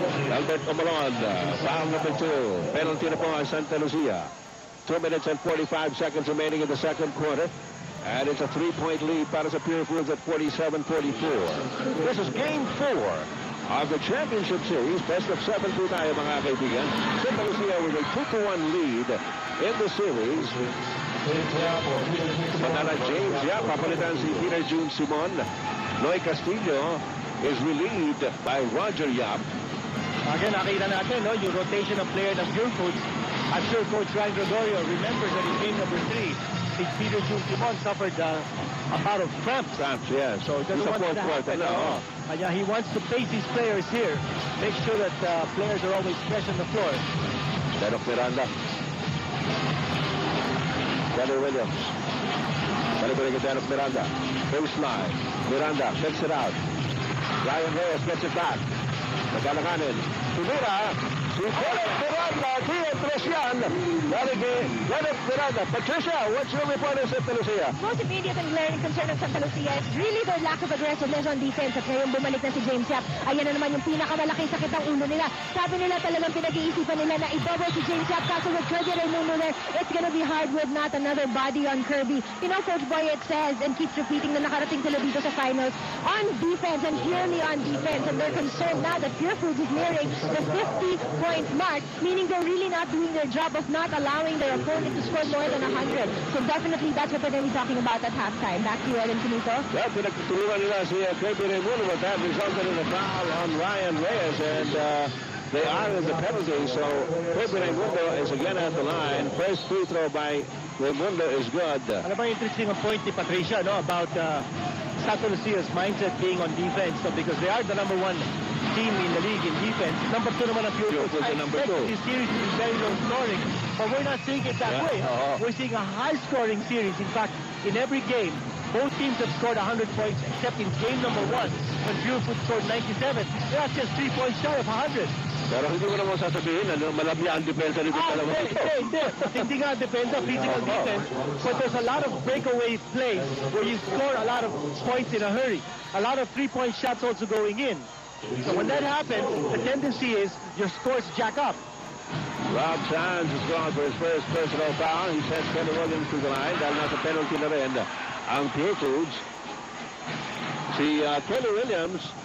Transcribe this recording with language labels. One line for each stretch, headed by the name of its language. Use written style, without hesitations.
Filipino: Albert Omalon,
English: foul number 2.
Filipino: Penalty na po ang Santa Lucia.
English: 2 minutes and 45 seconds remaining in the second quarter. And it's a 3-point lead
Filipino: para sa
English: Pure Foods at 47-44. This is game 4 of the championship series. Best of 7
Filipino: po tayo, mga kaibigan.
English: Santa Lucia with a 2-1 lead in the series. Manala James Yap,
Filipino: papalitan si
English: Peter June Simon. Loy Castillo is relieved by Roger Yap. Again,
Filipino: nakita natin, no, yung
English: rotation of player ng Pure Foods. I'm sure Coach Ryan Gregorio remembers that in game number 3, si Peter June Simon suffered a bout of cramps. Yeah. So it doesn't want to happen. Yeah, he wants to pace his players here. Make sure that players are always fresh on the floor. Dennis Miranda.
Filipino: Kelly Williams. Balik-balik kay Dennis Miranda. Baseline.
English: Miranda checks it out. Ryan Reyes gets it back.
Filipino: Nagkalanganin. Tumira. Si Dennis Miranda. Di-entras yan. Balik kay Dennis Miranda.
English: Patricia, what's your report on Santa Lucia? Most immediate and glaring concern of Santa Lucia is really their lack of aggressiveness on defense.
Filipino: At ngayon bumalik na si James Yap. Ayan na naman yung pinakamalaking sakit ng ulo nila. Sabi nila talagang pinag-iisipan nila na i-double si James Yap.
English: Kaso with Kirby Raimundo there, it's gonna be hard with not another body on Kirby. You know, Coach Boyet says and keeps repeating
Filipino: na nakarating sila dito sa finals
English: on defense and purely on defense. And they're concerned now that Pure Foods is nearing the 50-point mark, meaning they're really not doing their job of not allowing their opponent to score more than 100. So definitely that's what we're going to be talking about at halftime. Back to you, Ellen Finito. Well,
Filipino: pinagtutulungan nila si
English: Kirby Raimundo, but that resulted in a foul on Ryan Reyes, and they are in the penalty. So Kirby Raimundo is again at the line. First free throw by Raimundo is good.
Filipino: Ano ba interesting ang point ni Patricia, no,
English: about Santa Lucia's mindset being on defense, so because they are the #1 team in the league in defense. Number 2
Filipino: naman ang
English: Pure Foods. I expect this series to be very low scoring, but we're not seeing it that way. We're seeing a high-scoring series. In fact, in every game, both teams have scored 100 points, except in game number 1, when Pure Foods scored 97. They're just 3 points shy of 100.
Filipino: Pero hindi mo naman sasabihin, malabya ang depensa nito dalawa ito. Hindi nga depensa,
English: physical defense, but there's a lot of breakaway plays where you score a lot of points in a hurry. A lot of 3-point shots also going in. So when that happens, the tendency is your scores jack up. Rob Sands is gone for his first personal foul. He sends Kelly Williams to the line
Filipino: dahil nasa penalty na rin ang Pure Foods.
English: Si Kelly Williams